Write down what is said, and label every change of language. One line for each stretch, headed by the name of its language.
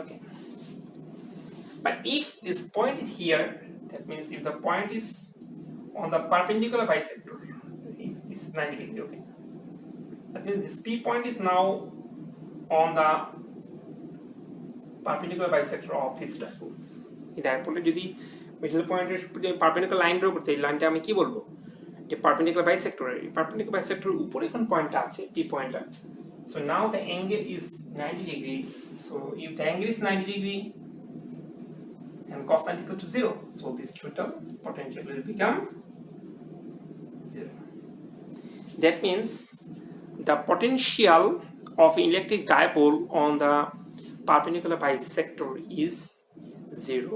English: Okay, but if this point is here, that means if the point is on the perpendicular bisector, this is 90 degree. Okay, that means this p point is now on the perpendicular bisector of this dipole.
Bangla: এই ডাইপোলে যদি middle পয়েন্টের perpendicular line draw করতে, এই লাইনটা আমি কি বলবো, যে পারপেন্ডিকুলার বাইসেক্টর, এই পারপেন্ডিকুলার বাইসেক্টরের উপরে কোন পয়েন্টটা আছে, p পয়েন্টটা.
English: So now the angle is 90 degree. So if the angle is 90 degree and cos 90 equals to 0, so this total potential will become 0. That means the potential of electric dipole on the perpendicular bisector is 0.